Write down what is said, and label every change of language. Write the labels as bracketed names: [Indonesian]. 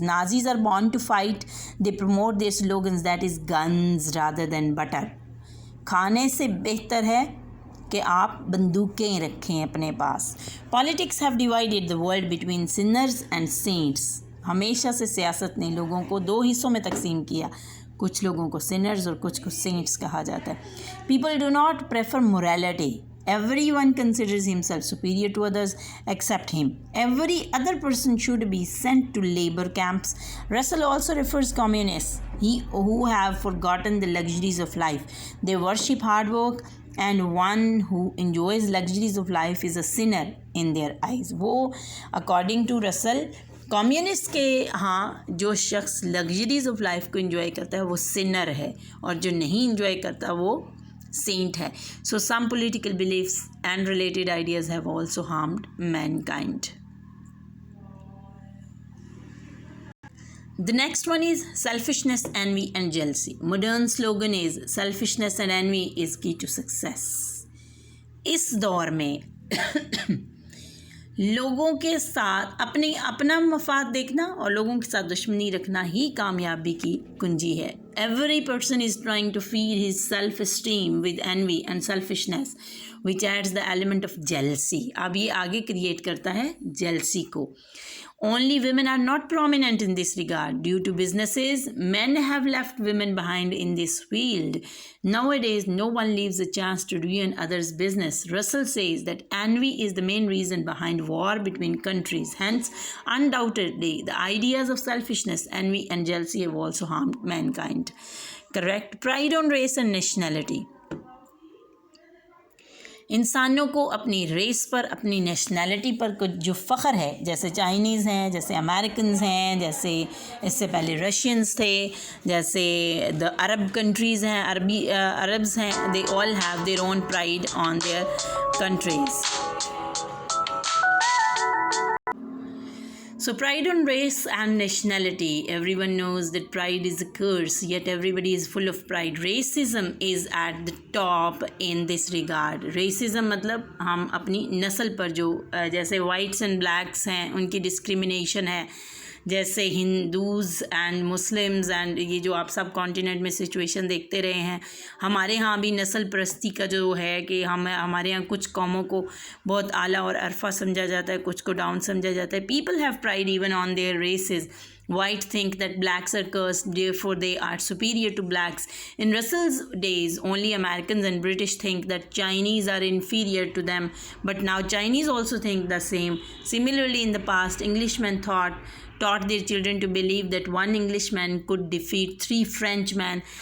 [English] Nazis are born to fight. They promote their slogans that is guns rather than butter. [Urdu] کھانے سے بہتر ہے کہ آپ بندوقیں رکھیں اپنے پاس. [English] Politics have divided the world between sinners and saints. [Urdu] ہمیشہ سے سیاست نے لوگوں کو دو حصوں میں تقسیم کیا، کچھ لوگوں کو سنرز اور کچھ کو سینٹس کہا جاتا ہے. [English] People do not prefer morality. Everyone considers himself superior to others except him. Every other person should be sent to labor camps. Russell also refers communists who have forgotten the luxuries of life. They worship hard work, and one who enjoys luxuries of life is a sinner in their eyes. [Urdu] وہ [English] according to Russell [Urdu] communist کے ہاں جو شخص luxuries of life کو enjoy کرتا ہے وہ sinner ہے، اور جو نہیں انجوائے کرتا وہ سینٹ ہے. [English] So some political beliefs and related ideas have also harmed mankind. The next one is selfishness, envy and jealousy. Modern slogan is selfishness and envy is key to success. [Urdu] اس دور میں لوگوں کے ساتھ اپنا مفاد دیکھنا اور لوگوں کے ساتھ دشمنی رکھنا ہی کامیابی کی کنجی ہے. [English] Every person is trying to feed his self-esteem with envy and selfishness, which adds the element of jealousy. [Urdu] اب یہ آگے کریٹ کرتا ہے jealousy کو. [English] Only women are not prominent in this regard. Due to businesses, men have left women behind in this field. Nowadays, no one leaves a chance to ruin others' business. Russell says that envy is the main reason behind war between countries. Hence, undoubtedly, the ideas of selfishness, envy, and jealousy have also harmed mankind. Correct. Pride on race and nationality. [Urdu] انسانوں کو اپنی race پر، اپنی nationality پر کچھ جو فخر ہے، جیسے Chinese ہیں، جیسے امریکنز ہیں، جیسے اس سے پہلے رشینز تھے، جیسے دا عرب کنٹریز ہیں، عربز ہیں، [English] They all have their own pride on their countries. So pride on race and nationality. Everyone knows that pride is a curse, yet everybody is full of pride. Racism is at the top in this regard. [Urdu] Racism مطلب ہم اپنی نسل پر جو جیسے whites and blacks ہیں ان کی discrimination ہے، جیسے ہندوز اینڈ مسلمز اینڈ یہ جو آپ سب کانٹیننٹ میں سچویشن دیکھتے رہے ہیں. ہمارے ہاں بھی نسل پرستی کا جو ہے کہ ہمارے ہاں کچھ قوموں کو بہت اعلیٰ اور عرفہ سمجھا جاتا ہے، کچھ کو ڈاؤن سمجھا جاتا ہے. [English] People have pride even on their races. White think that blacks are cursed, therefore they are superior to blacks. In Russell's days, only Americans and British think that Chinese are inferior to them, but now Chinese also think the same. Similarly, in the past, Englishmen taught their children to believe that one Englishman could defeat 3 Frenchmen.